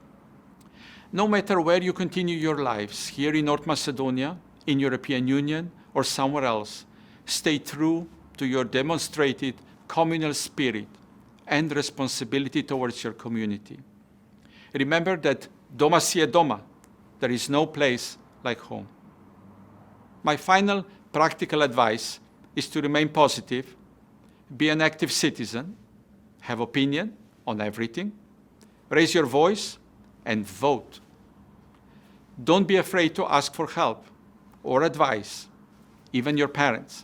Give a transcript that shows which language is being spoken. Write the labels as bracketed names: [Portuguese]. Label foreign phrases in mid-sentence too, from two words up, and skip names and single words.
[English] No matter where you continue your lives, here in North Macedonia, in European Union, or somewhere else, stay true to your demonstrated communal spirit and responsibility towards your community. Remember that [Slovenian] doma si je doma, [English] there is no place like home. My final practical advice is to remain positive, be an active citizen, have opinion on everything, raise your voice, and vote. Don't be afraid to ask for help or advice, even your parents.